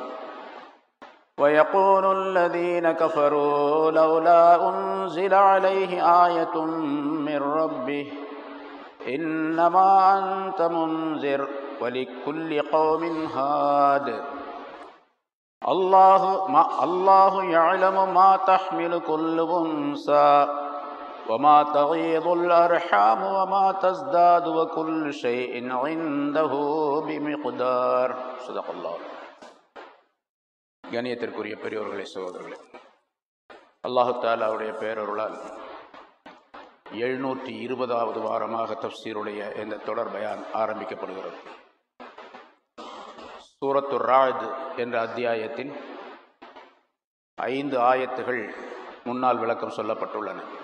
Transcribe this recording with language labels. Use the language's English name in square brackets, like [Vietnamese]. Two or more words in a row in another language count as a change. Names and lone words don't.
[Arabic] ويقول الذين كفروا لولا أنزل عليه آية من ربه إنما أنت منذر ولكل قوم هاد. الله يعلم ما تحمل كل أنثى وما تغيض الأرحام وما تزداد وكل شيء عنده بمقدار. صدق الله. [Tamil] கண்ணியத்திற்குரிய பெரியோர்களே, சகோதரர்களே, அல்லாஹு தஆலாவுடைய பேரருளால் 720வது வாரமாக தஃப்சீருடைய இந்த தொடர் பயான் ஆரம்பிக்கப்படுகிறது. சூரத்துர் ராஅத் என்ற அத்தியாயத்தின் 5 ஆயத்துகள் முன்னால் விளக்கம் சொல்லப்பட்டுள்ளன.